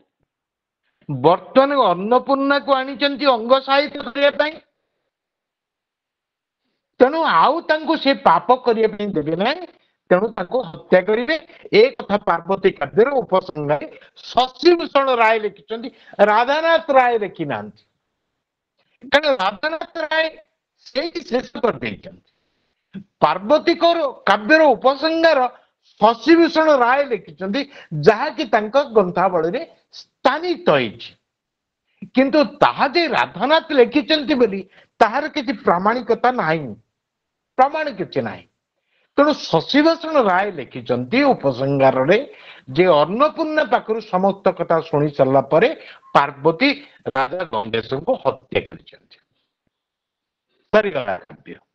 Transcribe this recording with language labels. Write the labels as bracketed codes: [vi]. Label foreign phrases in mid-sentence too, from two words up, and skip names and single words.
[or] ବର୍ତ୍ତମାନ ଅନ୍ନପୂର୍ଣ୍ଣାକୁ ଆଣିଛନ୍ତି ଅଙ୍ଗ ସାହିତ୍ୟ କରିବା ପାଇଁ, ତେଣୁ ଆଉ ତାଙ୍କୁ ସେ ପାପ କରିବା ପାଇଁ ଦେବେ ନାହିଁ, ତେଣୁ ତାଙ୍କୁ ହତ୍ୟା କରିବେ। ଏ କଥା ପାର୍ବତୀ କାବ୍ୟର ଉପସଂହାରରେ ଶଶିଭୂଷଣ ରାୟ ଲେଖିଛନ୍ତି, ରାଧାନାଥ ରାୟ ଲେଖିନାହାନ୍ତି। କାରଣ ରାଧାନାଥ ରାୟ ସେଇଠି ଶେଷ କରିଦେଇଛନ୍ତି। ପାର୍ବତୀଙ୍କର କାବ୍ୟର ଉପସଂହାର शशिभूषण राय लिखिଛନ୍ତି ଯାହାକି ତାଙ୍କ ଗ୍ରନ୍ଥାବଳୀରେ ସ୍ଥାନିତ ହେଇଛି କିନ୍ତୁ ତାହା ଯେ ରାଧାନାଥ ଲେଖିଛନ୍ତି ବୋଲି ତାହାର କିଛି ପ୍ରାମାଣିକତା ନାହିଁ ପ୍ରମାଣ କିଛି ନାହିଁ ତେଣୁ ଶଶିଭୂଷଣ ରାୟ ଲେଖିଛନ୍ତି ଉପସଂହାରରେ ଯେ ଅନ୍ନପୂର୍ଣ୍ଣା ପାଖରୁ ସମସ୍ତ କଥା ଶୁଣି ସାରିଲା ପରେ ପାର୍ବତୀ ରାଜା ଗଙ୍ଗେଶଙ୍କୁ ହତ୍ୟା କରିଛନ୍ତି ସରିଗଲା କାବ୍ୟ